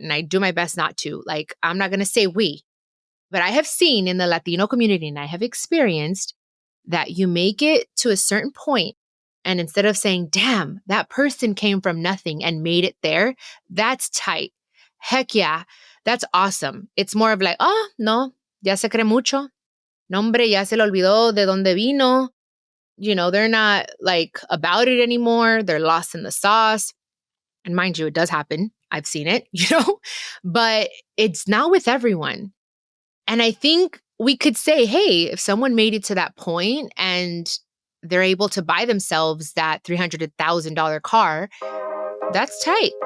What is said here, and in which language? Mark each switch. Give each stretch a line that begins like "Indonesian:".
English: And I do my best not to. Like, I'm not going to say we, but I have seen in the Latino community and I have experienced that you make it to a certain point, and instead of saying, damn, that person came from nothing and made it there, that's tight. Heck yeah, that's awesome. It's more of like, oh, no,
Spanish: ya se cree mucho. No, hombre, ya se le olvidó de dónde vino.
English: They're not like about it anymore. They're lost in the sauce. And mind you, it does happen. I've seen it, but it's not with everyone. And I think we could say, hey, if someone made it to that point and they're able to buy themselves that $300,000 car, that's tight.